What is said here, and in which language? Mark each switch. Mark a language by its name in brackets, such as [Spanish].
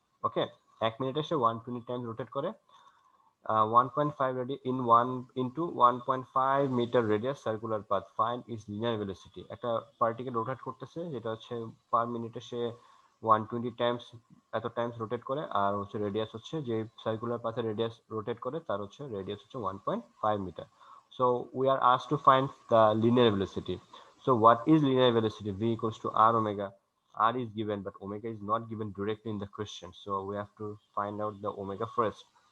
[English] Okay, [Bangla] 1 মিনিটে সে 120 Times rotate করে [English] 1.5 radius in 1 into 1.5 meter radius circular path. Find its linear velocity. [Bangla] একটা particle rotate করতেছে যেটা হচ্ছে পার মিনিটে সে 120 টাইমস এত টাইমস রোটেট করে, আর হচ্ছে রেডিয়াস হচ্ছে যে সার্কুলার পাথে রেডিয়াস রোটেট করে তার হচ্ছে রেডিয়াস হচ্ছে 1.5 metre. [English] So we are asked to find the linear velocity. So what is linear velocity? V equals to r omega. R is given but omega is not given directly in the question, so we have to find out the omega first.